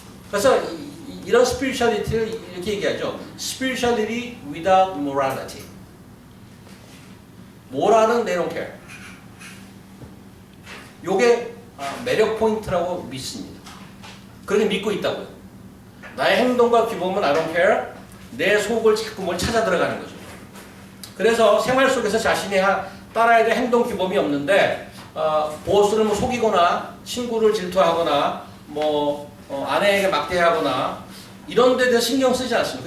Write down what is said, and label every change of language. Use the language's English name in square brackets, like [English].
[Korean] 그래서 이런 스피리추얼리티를 이렇게 얘기하죠. [English] Spirituality without morality. 모랄은 they don't care. [Korean] 요게 매력 포인트라고 믿습니다. 그렇게 믿고 있다고요. 나의 행동과 규범은 [English] I don't care. [Korean] 내 속을 자꾸 뭘 찾아 들어가는 거죠. 그래서 생활 속에서 자신이 따라야 될 행동 규범이 없는데 보스를 속이거나 친구를 질투하거나 아내에게 막대하거나 이런 데 대해서 신경 쓰지 않습니다.